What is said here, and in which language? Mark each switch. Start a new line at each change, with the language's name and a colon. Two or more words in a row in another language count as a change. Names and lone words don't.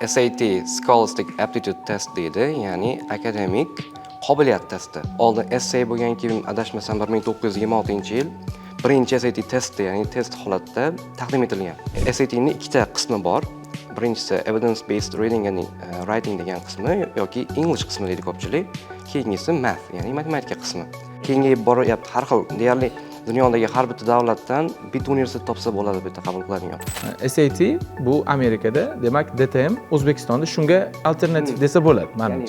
Uzbek: SAT Scholastic Aptitude Test deydi, ya'ni akademik qobiliyat testi. Oldin essay bo'lgandan keyin adashmasam 1926-yil birinchi SAT testi, ya'ni test holatda taqdim etilgan. SATning ikkita qismi bor. Birinchisi
English: evidence based reading and writing
Uzbek: degan qismi yoki English qismi deydi ko'pchilik. Keyingisi math, ya'ni matematika qismi. Keyingi boryapti har xil deyarli dunyodagi har bitta davlatdan bitta universitet topsa bo'ladi bu yerda qabul qiladigan. SAT bu Amerikada, demak DTM O'zbekistonda shunga alternativ desa bo'ladi, menimcha.